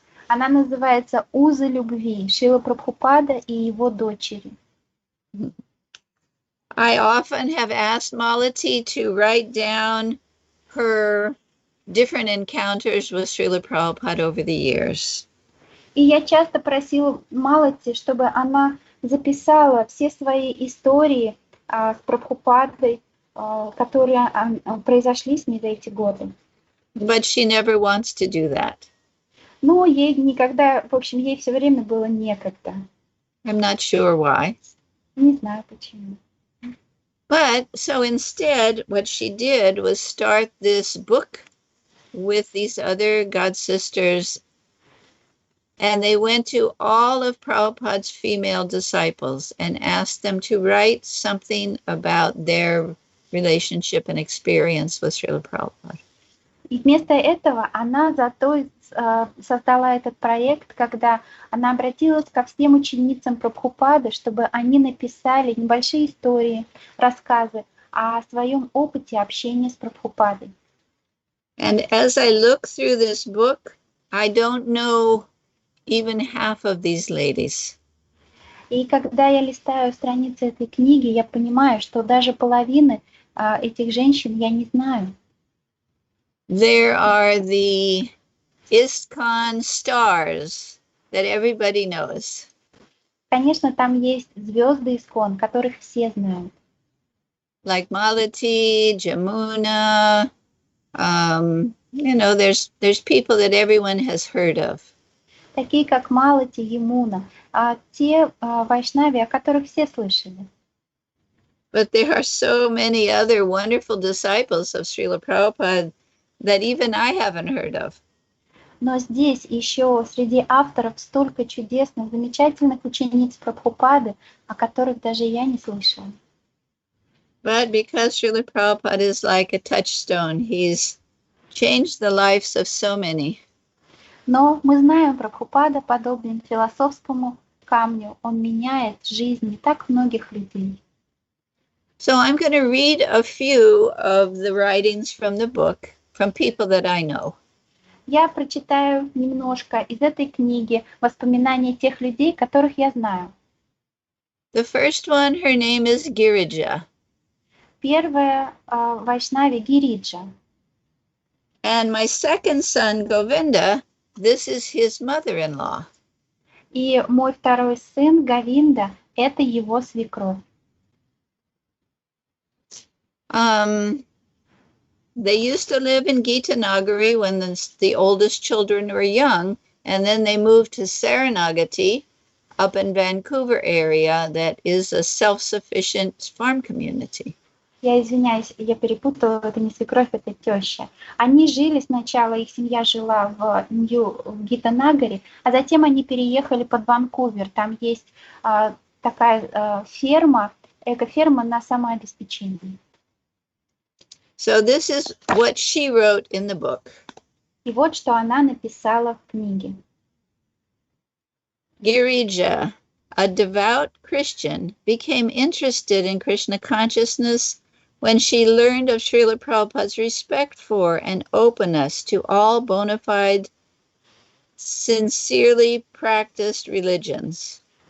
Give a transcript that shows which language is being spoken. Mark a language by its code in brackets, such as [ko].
[ru] Она называется «Узы любви», Шрила Прабхупада и его дочери. [en] I often have asked Malati to write down her different encounters with Шрила Prabhupada over the years. [ru] И я часто просила Малати, чтобы она записала все свои истории с Прабхупадой, которые произошли с ней за эти годы. [en] But she never wants to do that. [ru] Но ей никогда, в общем, ей все время было некогда. [en] I'm not sure why. [ru] Не знаю почему. [en] But so instead, what she did was start this book with these other god sisters, and they went to all of Prabhupada's female disciples and asked them to write something about their relationship and experience with Srila Prabhupada. [ru] И вместо этого она зато создала этот проект, когда она обратилась ко всем ученицам Прабхупады, чтобы они написали небольшие истории, рассказы о своем опыте общения с Прабхупадой. [en] And as I look through this book, I don't know even half of these ladies. [ru] И когда я листаю страницы этой книги, я понимаю, что даже половины этих женщин я не знаю. [en] There are the ISKCON stars that everybody knows. [ru] Конечно, там есть звезды Искон, которых все знают. [en] Like Malati, Jamuna, there's people that everyone has heard of. [ru] Такие как Малати, Ямуна, те вайшнави, о которых все слышали. [en] But there are so many other wonderful disciples of Srila Prabhupada that even I haven't heard of. [ru] Но здесь еще среди авторов столько чудесных, замечательных учениц Прабхупады, о которых даже я не слышала. [en] But because Srila Prabhupada is like a touchstone, he's changed the lives of so many. [ru] Но мы знаем, Прабхупада подобен философскому камню. Он меняет жизни так многих людей. [en] So I'm going to read a few of the writings from the book from people that I know. [ru] Я прочитаю немножко из этой книги воспоминания тех людей, которых я знаю. [en] The first one, her name is Girija. [ru] Первая вайшнави Гириджа. [en] And my second son, Govinda, this is his mother-in-law. [ru] И мой второй сын Говинда – это его свекровь. [en] They used to live in Gita Nagari when the oldest children were young, and then they moved to Saranagati up in Vancouver area that is a self-sufficient farm community. [ru] Я извиняюсь, я перепутала, это не свекровь, это теща. Они жили сначала, их семья жила в Гитанагаре, а затем они переехали под Ванкувер. Там есть такая ферма, экоферма на самообеспечении. [en] So this is what she wrote in the book. [ru] И вот что она написала в книге. [en] Girija, a devout Christian, became interested in Krishna consciousness when she learned of Srila Prabhupada's respect for and openness to all bona fide, sincerely practiced religions.